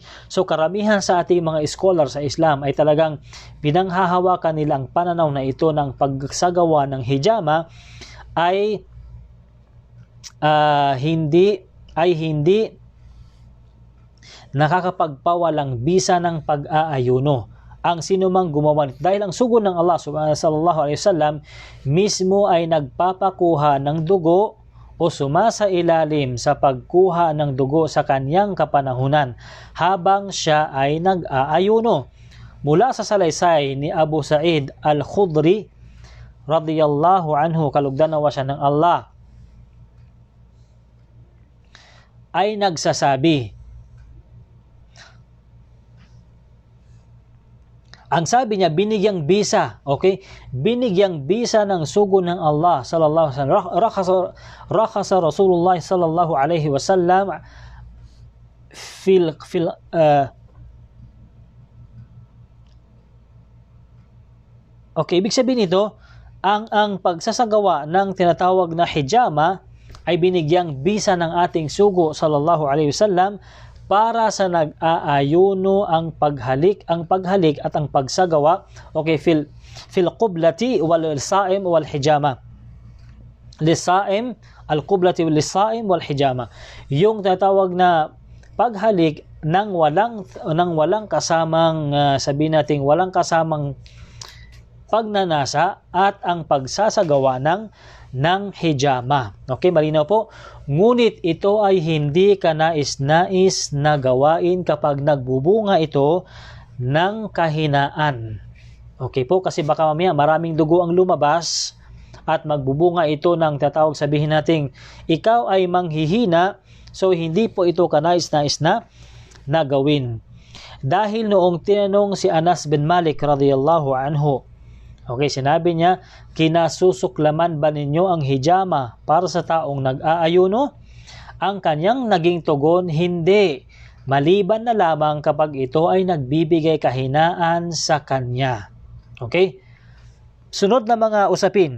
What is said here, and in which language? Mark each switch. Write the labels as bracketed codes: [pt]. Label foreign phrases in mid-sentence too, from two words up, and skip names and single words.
[tl] So karamihan sa ating mga scholar sa Islam ay talagang pinanghahawakan nila ang pananaw na ito ng pagsagawa ng hijama ay hindi nakakapagpawalang bisa ng pag-aayuno ang sinumang gumawa nito, dahil ang sugo ng Allah [ar] صلى الله عليه وسلم [tl] mismo ay nagpapakuha ng dugo o sumasailalim sa pagkuha ng dugo sa kanyang kapanahunan habang siya ay nag-aayuno. Mula sa salaysay ni Abu Sa'id al-Khudri [ar] رضي الله عنه, [tl] kalugdan-nawa siya ng Allah, ay nagsasabi, ang sabi niya, binigyang bisa, okay? Binigyang bisa ng sugo ng Allah [ar] صلى الله عليه وسلم. رخص رسول الله صلى الله عليه وسلم [tl] okay, ibig sabihin nito, ang pagsasagawa ng tinatawag na hijama ay binigyang bisa ng ating sugo [ar] صلى الله عليه وسلم [tl] para sa nag-aayuno ang paghalik at ang pagsagawa, [ar] okay, في القبلة والصائم والحجامة. للصائم القبلة والصائم والحجامة. [tl] Yung tinatawag na paghalik ng walang kasamang sabihin nating walang kasamang pagnanasa at ang pagsasagawa ng hijama. Okay, malinaw po? Ngunit ito ay hindi ka nais-nais na gawain kapag nagbubunga ito ng kahinaan. Okay po, kasi baka mamaya maraming dugo ang lumabas at magbubunga ito ng tatawag sabihin nating ikaw ay manghihina, so hindi po ito ka nais-nais na gawin. Dahil noong tinanong si Anas bin Malik [ar] رضي الله عنه, [tl] okay, sinabi niya, kinasusuklaman ba ninyo ang hijama para sa taong nag-aayuno? Ang kanyang naging tugon, hindi. Maliban na lamang kapag ito ay nagbibigay kahinaan sa kanya. Okay? Sunod na mga usapin.